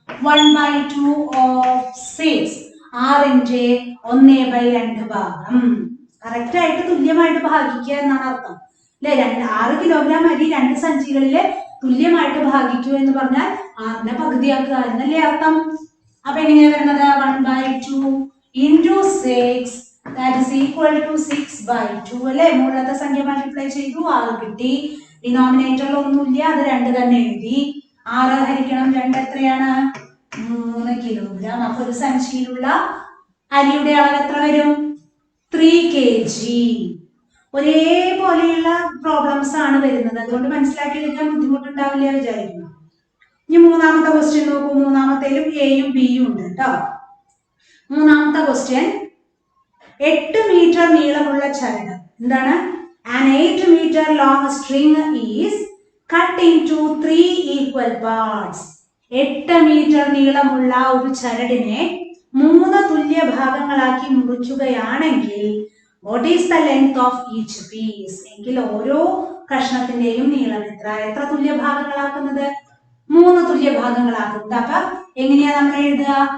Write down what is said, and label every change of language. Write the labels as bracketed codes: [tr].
[ml] 1/2 of 6. 6ന്റെ 1/2 ഭാഗം correct ആയിട്ട് തുല്യമായിട്ട് ഭാഗിക്കുക എന്നാണ് അർത്ഥം അല്ലെ? 6 കിലോഗ്രാം അരി 2 സഞ്ചികളില് തുല്യമായിട്ട് ഭാഗിക്കൂ എന്ന് പറഞ്ഞാൽ 6നെ പകുതിയാക്കുക എന്നല്ലേ അർത്ഥം. അപ്പൊ എങ്ങനെയാ വരുന്നത്? 1/2 into 6 [en] that is equal to 6/2 അല്ലേ? [ml] മുകളിലത്തെ സംഖ്യ മൾട്ടിപ്ലൈ ചെയ്തു 6 കിട്ടി. ഡിനോമിനേറ്ററിൽ ഒന്നുമില്ല, അത് 2 തന്നെ എഴുതി. 6 ഹരിക്കണം 2 എത്രയാണ്? 3 കിലോഗ്രാം. അപ്പൊ ഒരു സഞ്ചിയിലുള്ള അരിയുടെ അളവ് എത്ര വരും? 3 kg. ഒരേപോലെയുള്ള പ്രോബ്ലംസ് ആണ് വരുന്നത്, അതുകൊണ്ട് മനസ്സിലാക്കി എടുക്കാൻ ബുദ്ധിമുട്ടുണ്ടാവില്ല വിചാരിക്കുന്നു. ഇനി മൂന്നാമത്തെ ക്വസ്റ്റ്യൻ നോക്കൂ. മൂന്നാമത്തേലും എയും ബിയും ഉണ്ട് കേട്ടോ. മൂന്നാമത്തെ ക്വസ്റ്റ്യൻ, 8 മീറ്റർ നീളമുള്ള ചരട് എന്താണ്? [en] An 8 meter long string is cut into 3 equal parts. [ml] 8 metre നീളമുള്ള ഒരു ചരടിനെ 3 തുല്യ ഭാഗങ്ങളാക്കി മുറിക്കുകയാണെങ്കിൽ [en] what is the length of each piece? [ml] എങ്കിൽ ഓരോ കഷ്ണത്തിന്റെയും നീളം എത്ര? എത്ര തുല്യ ഭാഗങ്ങളാക്കുന്നത്? 3 തുല്യ ഭാഗങ്ങളാക്കുന്നത്. അപ്പൊ എങ്ങനെയാ നമ്മൾ എഴുതുക?